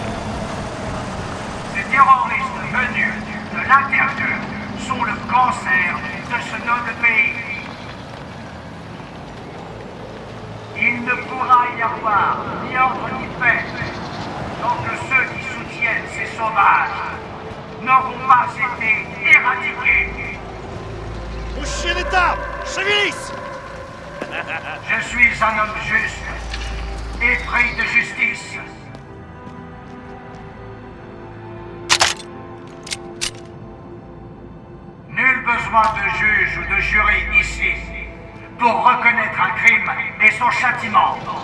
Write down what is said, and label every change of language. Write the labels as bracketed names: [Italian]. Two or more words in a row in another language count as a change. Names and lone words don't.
[French] Ces terroristes venus de l'intérieur sont le cancer de ce noble pays. Il ne pourra y avoir ni ordre ni paix tant que ceux qui soutiennent ces sauvages n'auront pas été éradiqués. [Russian] Мужчины там! Шевелись! [French] Je suis un homme juste, épris de justice. Nul besoin de juge ou de jury ici pour reconnaître un crime et son châtiment.